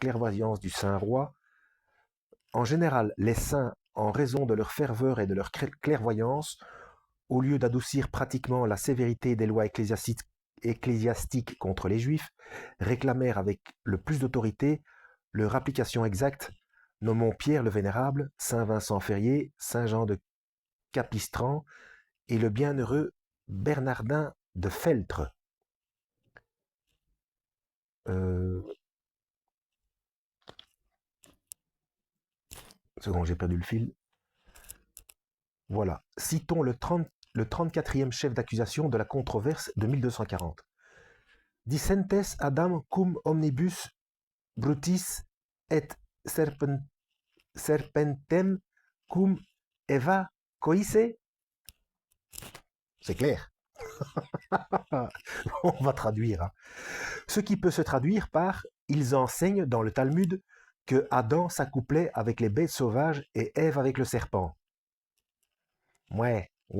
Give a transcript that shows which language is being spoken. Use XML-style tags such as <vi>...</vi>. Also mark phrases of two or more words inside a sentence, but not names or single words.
<fr>clairvoyance du Saint Roi, en général les saints, en raison de leur ferveur et de leur clairvoyance, au lieu d'adoucir pratiquement la sévérité des lois ecclésiastiques contre les Juifs, réclamèrent avec le plus d'autorité leur application exacte, nommons Pierre le Vénérable, Saint Vincent Ferrier, Saint Jean de Capistran et le bienheureux Bernardin de Feltre. Seconde, j'ai perdu le fil. Voilà. Citons le 34e chef d'accusation de la controverse de 1240.</fr> <la>Dicentes Adam cum omnibus brutis et serpentem cum Eva coisse.</la> <fr>C'est clair. On va traduire. Hein. Ce qui peut se traduire par « Ils enseignent dans le Talmud que Adam s'accouplait avec les bêtes sauvages et Ève avec le serpent. » Ouais.</fr>